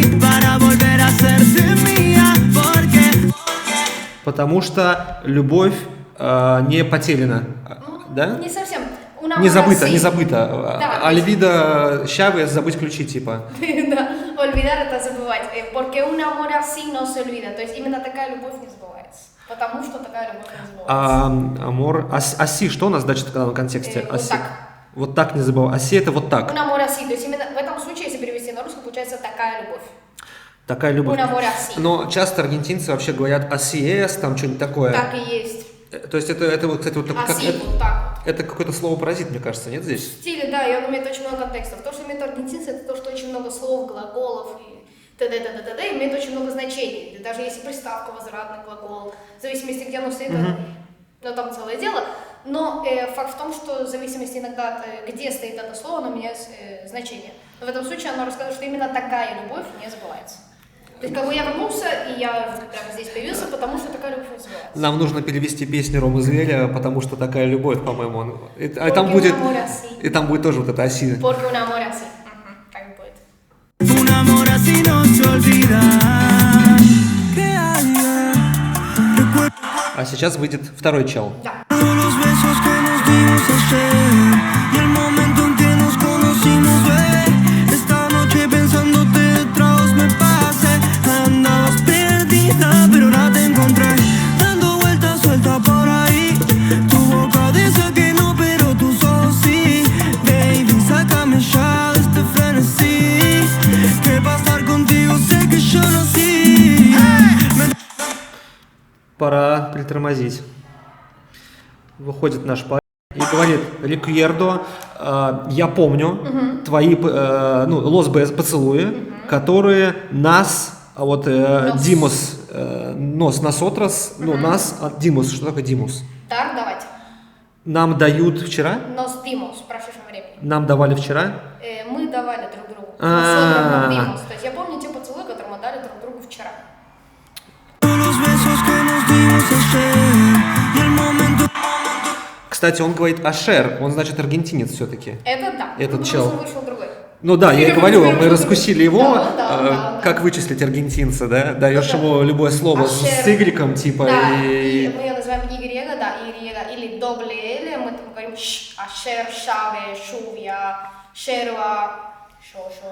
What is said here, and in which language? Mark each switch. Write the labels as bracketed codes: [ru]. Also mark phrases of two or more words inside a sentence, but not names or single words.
[ru] Потому что любовь не потеряна, да? Не совсем. Не забыто, Así. не забыто. Да, Альвида Чавес, забыть ключи, типа. Да, olvidar это забывать. [es] Porque un amor así no se olvida. [ru] То есть именно такая любовь не забывается. Потому что такая любовь не забывается. [es] Amor, así, [ru] что у нас значит в данном контексте? Вот Оси. так. Вот так не забывай. Оси это вот так. [es] Un amor así. [ru] То есть именно в этом случае, если перевести на русский, получается такая любовь. Такая любовь. [es] Un amor así. [ru] Но часто аргентинцы вообще говорят асиес, там что-нибудь такое. Так и есть. То есть это вот, кстати, вот как, Así, вот так вот. это какой-то слово-паразит, мне кажется, нет В здесь? стиле, да, и он имеет очень много контекстов. То, что имеет аргентинцы, это то, что очень много слов, глаголов и т.д. т.д. имеет очень много значений. И даже если приставка, возвратный глагол, в зависимости, где оно стоит, но там целое дело. Но факт в том, что в зависимости иногда от где стоит это слово, оно меняет значение. Но в этом случае оно рассказывает, что именно такая любовь не забывается. То есть, как бы я вернулся, и я прямо здесь появился, потому что такая любовь не забывается. Нам нужно перевести песню Ромы Зверя, потому что такая любовь, по-моему. И Porque там un будет, [es] amor así. [ru] и там будет тоже вот это оси. [es] Porque un amor así. [ru] Так и будет. [es] Un amor así no se olvida. [ru] А сейчас выйдет второй чел. Да. [es] Los besos que nos dimos ayer y el momento en que nos conocimos, ve. Esta noche pensándote detrás me pasé. Andabas perdida, pero ahora te encontré. Dando vueltas suelta por ahí. Tu boca dice que no, pero tus ojos sí. Baby, sácame ya de este frenesí. Que para estar contigo sé que yo nací. [ru] Пора притормозить. Выходит наш парень и говорит: Рикьердо, я помню твои поцелуи, которые нас, Димус, nosotros, нас, Димус, что такое Димус? Дар давать. Нам дают вчера? [es] Nos dimos [ru] в прошедшем времени. Нам давали вчера? Мы давали друг другу. [es] Nosotros nos dimos. [ru] То есть я помню те поцелуи, которые мы дали друг другу вчера. [es] Los besos que nos dimos ayer y el momento. [ru] Кстати, он говорит Ашер, он значит аргентинец все-таки. Это да. Этот Ну, чел. просто вышел другой. Ну да, я и говорю, мы раскусили его, Да. как вычислить аргентинца, да? Даешь Да. ему любое слово с Ашер. игреком, типа, Да, и... мы ее называем Y, да, Y, или добле L, мы там говорим Ашер, Шаве, Шувья, Шерва, Шо.